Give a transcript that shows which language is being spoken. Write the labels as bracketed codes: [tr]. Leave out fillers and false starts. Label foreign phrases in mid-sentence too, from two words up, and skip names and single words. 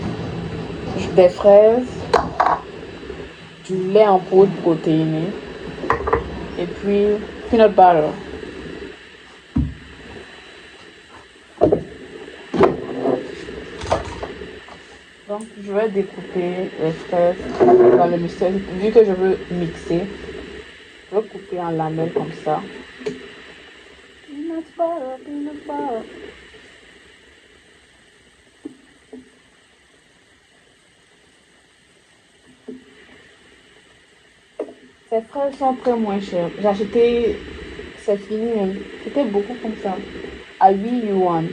[fr] Des fraises, du lait en poudre protéiné et puis [en] peanut butter. [fr] Donc je vais découper les fraises dans le mixeur. Vu que je veux mixer, je vais couper en lamelles comme ça. [en] Peanut butter, peanut butter. [fr] Ces fraises sont très moins chères. J'ai acheté, c'est fini même. C'était beaucoup comme ça. À 8 yuan.